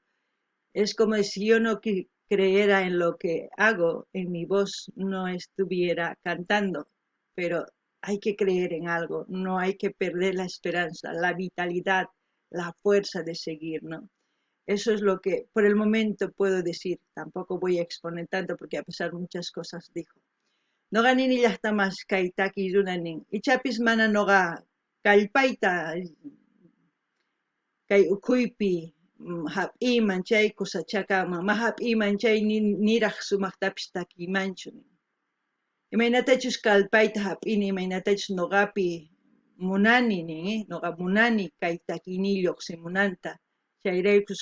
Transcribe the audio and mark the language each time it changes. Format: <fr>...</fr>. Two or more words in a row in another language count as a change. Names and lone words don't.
<es>Es como si yo no creyera en lo que hago, en mi voz no estuviera cantando, pero hay que creer en algo, no hay que perder la esperanza, la vitalidad, la fuerza de seguir, ¿no? Eso es lo que por el momento puedo decir. Tampoco voy a exponer tanto porque a pesar de muchas cosas dijo.</es> <qu>Noqa ninillahtamas kay takirunanin ichapis mana noqa kallpayta kay ukhuypi hap'iman chay kusachakaman ma hap'iman chay niraq sumaqtapis takiymanchu. Imaynatachus kallpayta hap'ini imaynatachus noqapi munani noqa munani kay takiyniy lluqsimunanta chayraykus</qu>